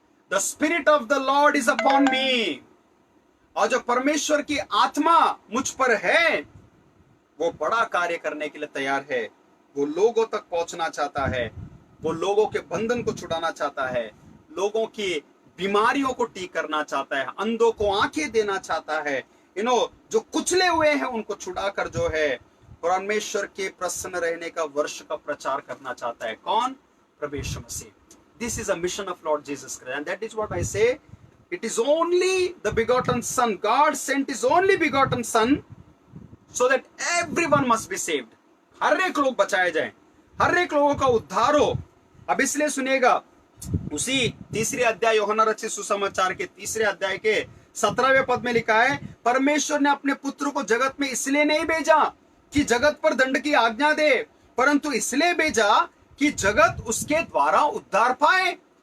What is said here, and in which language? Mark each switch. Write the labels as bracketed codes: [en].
[en] The spirit of the Lord is upon me। [hi] और जो परमेश्वर की आत्मा मुझ पर है, वो बड़ा कार्य करने के लिए तैयार है। वो लोगों तक पहुंचना चाहता है, वो लोगों के बंधन को छुड़ाना चाहता है, लोगों की बीमारियों को ठीक करना चाहता है, अंधों को आंखें देना चाहता है, जो कुचले हुए हैं उनको छुड़ाकर जो है परमेश्वर के प्रसन्न रहने का वर्ष का प्रचार करना चाहता है। कौन? प्रभु यीशु मसीह। [en] This is a mission of Lord Jesus Christ, and that is what I say. It is only the begotten Son. God sent His only begotten Son so that everyone must be saved. [hi] हर एक लोग बचाए जाएं, हर एक लोगों का उद्धार हो। अब इसलिए सुनिएगा, उसी 3 अध्याय यूहन्ना रचित सुसमाचार के 3 अध्याय के 17वें पद में लिखा है, परमेश्वर ने अपने पुत्र को जगत में इसलिए नहीं भेजा कि जगत पर दंड की आज्ञा दे, परंतु इसलिए भेजा कि जगत उसके द्वारा उद्धार पाए।